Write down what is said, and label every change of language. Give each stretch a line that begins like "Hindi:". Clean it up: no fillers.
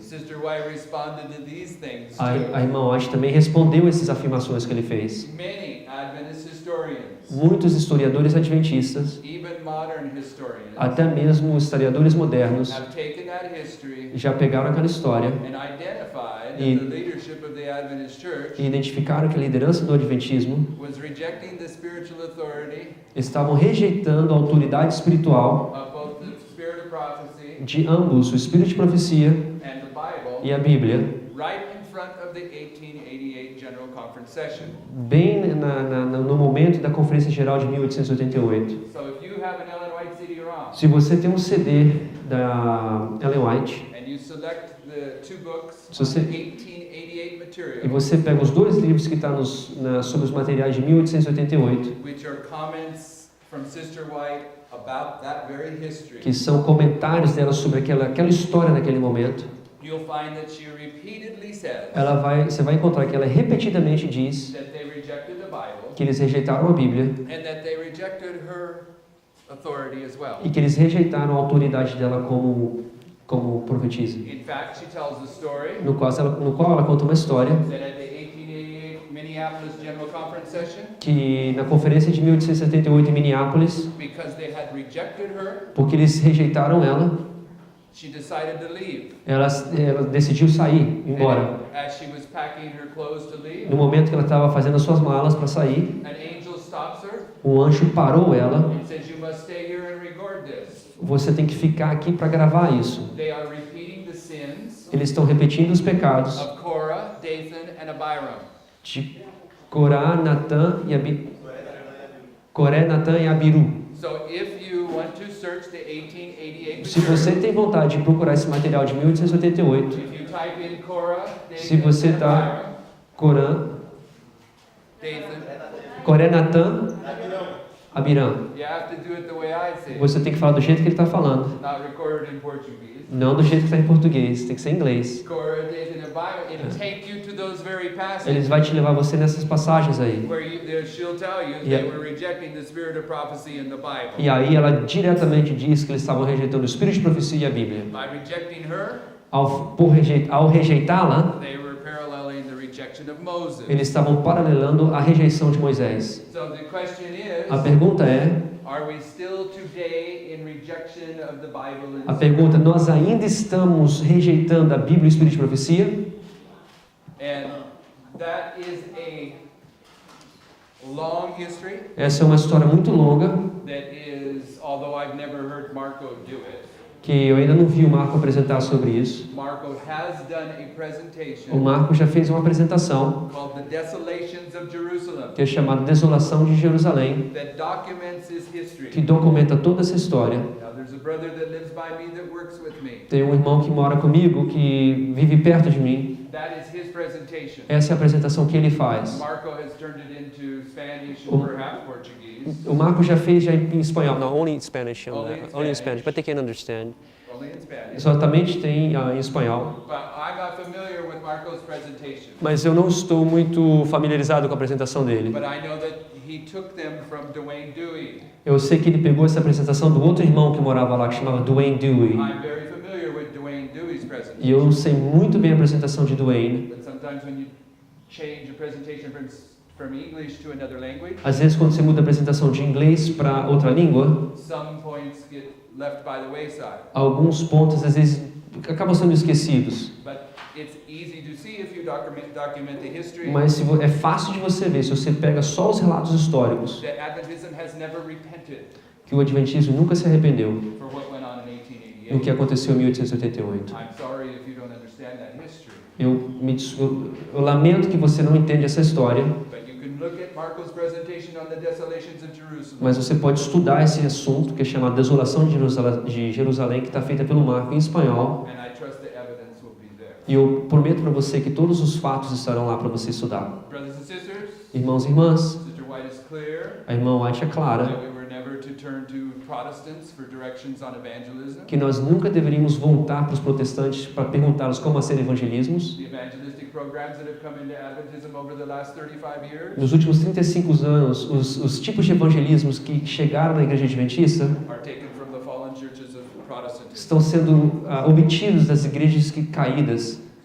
English: Sister White responded to these things A too.
Portuguese: irmã White também respondeu essas afirmações que ele fez.
English: Many Adventist historians,
Portuguese: Muitos historiadores adventistas,
English: even modern historians,
Portuguese: até mesmo historiadores modernos,
English: have taken that history
Portuguese: já pegaram aquela história
English: and identified
Portuguese: E-
English: that the leadership of the Adventist Church
Portuguese: e identificaram que a liderança do Adventismo
English: was rejecting the spiritual authority
Portuguese: estavam rejeitando a autoridade espiritual
English: of both the spirit of prophecy
Portuguese: de ambos, o Espírito de Profecia
English: and the Bible,
Portuguese: e a Bíblia,
English: right in front of the 1888 General Conference session.
Portuguese: bem no momento da Conferência Geral de 1888.
English: So if you have an Ellen White CD-ROM
Portuguese: Se você tem um CD da Ellen White and you select the two books Se você-
English: on the 1888
Portuguese: e
English: material,
Portuguese: você pega os dois livros que estão sobre os materiais de 1888,
English: which are comments from Sister White about that very history,
Portuguese: que são comentários dela sobre aquela história naquele momento,
English: you'll find that she repeatedly says
Portuguese: você vai encontrar que ela repetidamente diz
English: that they rejected the Bible
Portuguese: que eles rejeitaram a Bíblia
English: and that they rejected her authority as well.
Portuguese: e que eles rejeitaram a autoridade dela como profetisa.
English: In fact, she tells the story
Portuguese: No qual ela conta uma história
English: that at the 1888 Minneapolis General Conference session,
Portuguese: que na conferência de 1878 em Minneapolis,
English: because they had rejected her,
Portuguese: porque eles rejeitaram ela,
English: she decided to leave.
Portuguese: ela decidiu sair, embora.
English: As she was packing her clothes to leave,
Portuguese: No momento que ela estava fazendo as suas malas para sair,
English: an angel stops her
Portuguese: o anjo parou ela.
English: and says, "You must stay here and record this."
Portuguese: Você tem que ficar aqui para gravar isso.
English: They are repeating the sins
Portuguese: Eles estão repetindo os pecados of Korah, Dathan, and Abiram. de Corá, Natã e Coré, Natã e Abiru.
English: So if you want to search the 1888
Portuguese: Se você
English: material,
Portuguese: tem vontade de procurar esse material de 1888,
English: if you type in Korah,
Portuguese: Se Dathan, você
English: and
Portuguese: tá- Abiram, Corã, Dathan, Coré, Natã, Abirã.
English: you have to do it the way I say it,
Portuguese: Você tem que falar do jeito que ele está falando,
English: not recorded in Portuguese.
Portuguese: não do jeito que está em português, tem que ser em inglês.
English: Korah, Dathan, and Abiram, it'll take you to those very
Portuguese: Eles
English: passages
Portuguese: vai te levar você nessas passagens aí.
English: where she'll tell you Yeah. they were rejecting the spirit of prophecy in the Bible.
Portuguese: E aí ela diretamente diz que eles estavam rejeitando o Espírito de Profecia e a Bíblia.
English: By rejecting her,
Portuguese: Ao rejeitá-la,
English: they were paralleling the rejection of Moses.
Portuguese: eles estavam paralelando a rejeição de Moisés.
English: So the question
Portuguese: A
English: is,
Portuguese: pergunta é,
English: are we still today in rejection of the Bible?
Portuguese: a pergunta, nós ainda estamos rejeitando a Bíblia e o Espírito de Profecia?
English: And that is a long history
Portuguese: Essa é uma história muito longa,
English: that is, although I've never heard Marco do it,
Portuguese: que eu ainda não vi o Marco apresentar sobre isso.
English: Marco has done a
Portuguese: O
English: presentation
Portuguese: Marco já fez uma apresentação
English: called The Desolations of Jerusalem
Portuguese: que é chamada Desolação de Jerusalém,
English: that documents his
Portuguese: que
English: history.
Portuguese: documenta toda essa história.
English: Now there's a brother that lives by me that works with me.
Portuguese: Tem um irmão que mora comigo, que vive perto de mim.
English: That is his presentation.
Portuguese: Essa é a apresentação que ele faz.
English: Marco has turned it into Spanish
Portuguese: Um-
English: and perhaps Portuguese.
Portuguese: O Marco já fez já em espanhol. Não,
English: only in Spanish. Only in Spanish. But they can understand. Only in Spanish.
Portuguese: Exatamente tem em espanhol.
English: But I'm not familiar with Marco's presentation.
Portuguese: Mas eu não estou muito familiarizado com a apresentação dele.
English: But I know that he took them from Dwayne Dewey.
Portuguese: Eu sei que ele pegou essa apresentação do outro irmão que morava lá, que chamava Dwayne Dewey.
English: I'm very familiar with Dwayne Dewey's presentation.
Portuguese: E eu sei muito bem a apresentação de Dwayne.
English: But sometimes when you change a presentation from English to another language,
Portuguese: Às vezes, quando você muda a apresentação de inglês para outra língua,
English: some points get left by the wayside.
Portuguese: alguns pontos às vezes acabam sendo esquecidos.
English: But it's easy to see if you document the history
Portuguese: Mas é fácil de você ver se você pega só os relatos históricos
English: that Adventism has never repented
Portuguese: que o Adventismo nunca se arrependeu
English: for what went on in
Portuguese: no que aconteceu em 1888.
English: I'm sorry if you don't understand that history.
Portuguese: Eu lamento que você não entende essa história,
English: But you can look at Marco's presentation on the desolations of Jerusalem.
Portuguese: Mas você pode estudar esse assunto, que é chamado Desolação de Jerusalém, que está feita pelo Marco em espanhol.
English: And I trust the evidence will be there.
Portuguese: E eu prometo para você que todos os fatos estarão lá para você estudar.
English: Brothers and sisters,
Portuguese: Irmãos e irmãs,
English: Sister White is clear
Portuguese: a irmã White é clara
English: that we were never to turn to Protestants for directions on evangelism.
Portuguese: que nós nunca deveríamos voltar para os protestantes para perguntá-los como ser evangelismos.
English: The evangelistic programs that have come into Adventism over the last 35 years
Portuguese: Nos últimos 35 anos, os tipos de evangelismos que chegaram na igreja adventista
English: are taken from the fallen churches of Protestantism.
Portuguese: estão sendo obtidos das igrejas caídas.